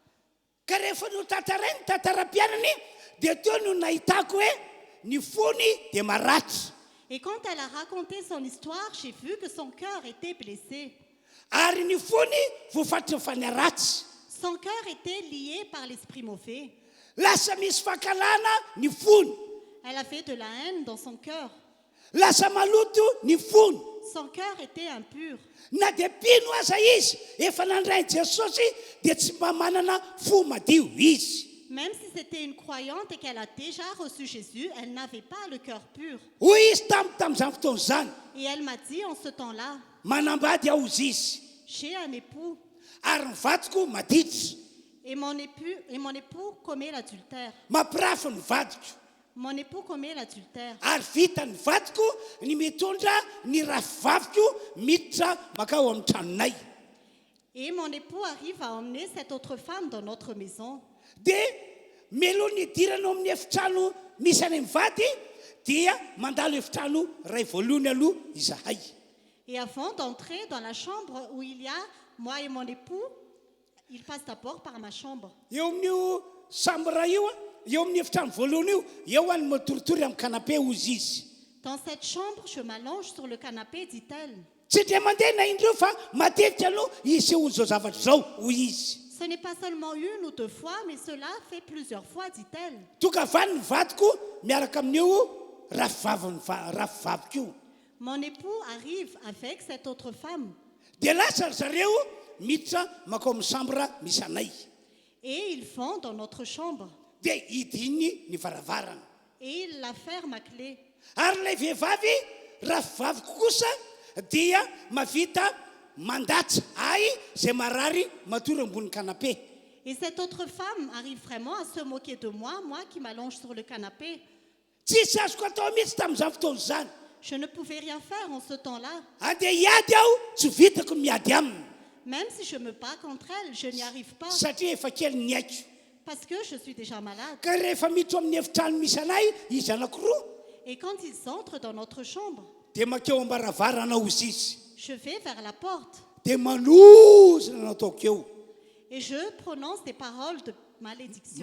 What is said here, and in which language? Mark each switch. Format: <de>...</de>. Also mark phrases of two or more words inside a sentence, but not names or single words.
<mg>Ka rehefa no tantarainy ny tantaram-piainany dia teo no nahitako hoe ny fony dia maratra.</mg> <fr>Et quand elle a raconté son histoire, j'ai vu que son cœur était blessé.</fr> <mg>Ary ny fony voafatry ny fanaratsy.</mg> <fr>Son cœur était lié par l'esprit mauvais.</fr> <mg>Lasa misy fakalana ny fony.</mg> <fr>Elle avait de la haine dans son cœur.</fr> <mg>Lasa maloto ny fony.</mg> <fr>Son cœur était impur.</fr> <mg>Na dia pino aza izy efa nandray Jesosy dia tsy mba manana fo madio izy.</mg> <fr>Même si c'était une croyante et qu'elle a déjà reçu Jésus, elle n'avait pas le cœur pur.</fr> <mg>Hoy izy tamin'izany fotoana izany.</mg> <fr>Et elle m'a dit en ce temps-là,</fr> <mg>Manambady aho izy izy.</mg> <fr>j'ai un époux</fr> <mg>Ary ny vadiko maditra.</mg> <fr>et mon époux commet l'adultère.</fr> <mg>Mampirafy ny vadiko.</mg> <fr>Mon époux commet l'adultère.</fr> <mg>Ary vita ny vadiko ny mitondra ny rafivaviko miditra makao amin'ny tranonay.</mg> <fr>Et mon époux arrive à emmener cette autre femme dans notre maison.</fr> <mg>Dia melo ny dirana amin'ny efitrano misy any amin'ny vady dia mandalo efitrano ray voalohany aloha izahay.</mg> <fr>Et avant d'entrer dans la chambre où il y a moi et mon époux, il passe d'abord par ma chambre.</fr> <mg>Eo amin'io sambra io eo amin'ny efitrano voalohany io any matoritory amin'ny canapé ozy izy.</mg> <fr>Dans cette chambre, je m'allonge sur le canapé, dit-elle.</fr> <mg>Tsy dia mandeha na indreo fa matetika aloha izy hoy zao zavatra zao hoy izy.</mg> <fr>Ce n'est pas seulement une ou deux fois, mais cela fait plusieurs fois, dit-elle.</fr> <mg>Tonga avany ny vadiko miaraka amin'io rafivaviko io.</mg> <fr>Mon époux arrive avec cette autre femme</fr> <mg>Dia lasa ry zareo miditra makao amin'ny sambra misy anay.</mg> <fr>et ils vont dans notre chambre</fr> <mg>Dia idiny ny varavarana.</mg> <fr>et ils la ferment à clé.</fr> <mg>Ary ilay vehivavy rafivaviko kosa dia mavita mandatsa ay zay marary matory ambony canapé.</mg> <fr>Et cette autre femme arrive vraiment à se moquer de moi qui m'allonge sur le canapé.</fr> <mg>Tsisy azoko atao mihitsy tamin'izany fotoana izany.</mg> <fr>Je ne pouvais rien faire en ce temps-là.</fr> <mg>Andeha hiady aho tsy vitako miady aminy</mg> <fr>Même si je me bats contre elle, je n'y arrive pas</fr> <mg>satria efa kely ny aiko.</mg> <fr>parce que je suis déjà malade.</fr> <mg>Ka rehefa miditra amin'ny efitrano misy anay izy anankiroa</mg> <fr>Et quand ils entrent dans notre chambre,</fr> <mg>dia makeo ambaravarana ozy izy.</mg> <fr>je vais vers la porte</fr> <mg>Dia manosina nataoko eo.</mg> <fr>et je prononce des paroles de malédiction.</fr>